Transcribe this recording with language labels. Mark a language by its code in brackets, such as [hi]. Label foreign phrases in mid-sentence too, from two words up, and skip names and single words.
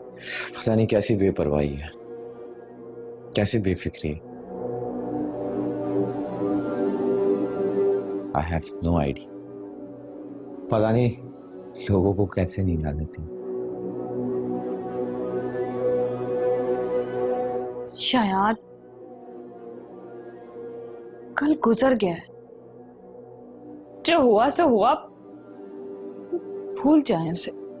[hi] पता नहीं कैसी बेपरवाही है, कैसी बेफिक्री। [en] I have no idea. [hi] पता नहीं लोगों को कैसे नींद आ जाती। शायद कल गुजर गया है, जो हुआ सो हुआ, भूल जाए उसे।